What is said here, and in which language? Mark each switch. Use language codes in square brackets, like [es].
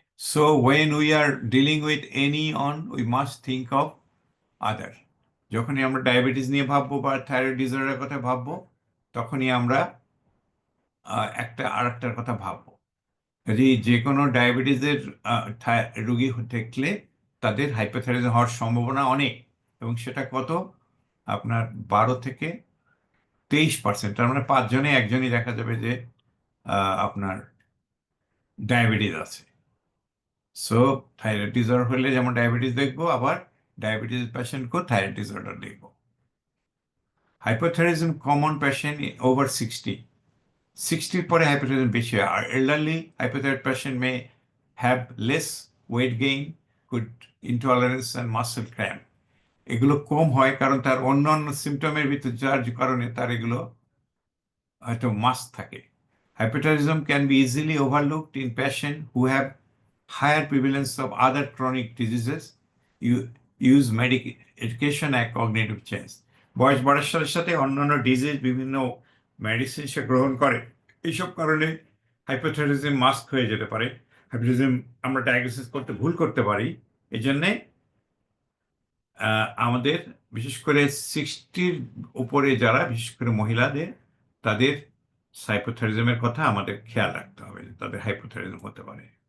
[en] So when we are dealing with any on, we must think of other. [bn] যখনই আমরা diabetes নিয়ে ভাববো বা থাইরয়েড ডিসঅর্ডারের কথা ভাববো, তখনই আমরা আরেকটার কথা ভাববো। যদি যে কোনো ডায়াবেটিসের রোগী থাকলে তাদের হাইপোথাইরয়েডিজম হওয়ার সম্ভাবনা অনেক, এবং সেটা কত, আপনার 12-23%। তার মানে 5 জনে একজনই দেখা যাবে যে আপনার ডায়াবেটিস আছে। সো থাইরয়েড ডিসঅর্ডার হলে যেমন ডায়াবেটিস দেখবো, আবার ডায়াবেটিস পেশেন্টকেও থাইরয়েড ডিসঅর্ডার দেখবো। হাইপোথাইরয়েডিজম [en] common patient over 60 [bn] পরে হাইপোথাইরয়েডিজম বেশি হয়। [en] আর elderly hypothyroid patient may have less weight gain, good intolerance and muscle cramp. [bn] এগুলো কম হয় কারণ তার অন্যান্য সিমটমের ভিতর যার কারণে তার এগুলো হয়তো মাস্ক থাকে। [en] Hypothyroidism can be easily overlooked in patients who have higher prevalence of other chronic diseases, use medication and cognitive change. [bn] বয়স বাড়ার সাথে সাথে অন্যান্য ডিজিজ বিভিন্ন মেডিসিন সে গ্রহণ করে, এইসব কারণে হাইপোথাইরয়েডিজম মাস্ক হয়ে যেতে পারে। হাইপোথাইরয়েডিজম আমরা ডায়াগনোসিস করতে ভুল করতে পারি। এই জন্যে আমাদের বিশেষ করে 60-র উপরে যারা, বিশেষ করে মহিলাদের, তাদের হাইপোথাইরয়েডিজমের কথা আমাদের খেয়াল রাখতে হবে, তাদের হাইপোথাইরয়েডিজম হতে পারে।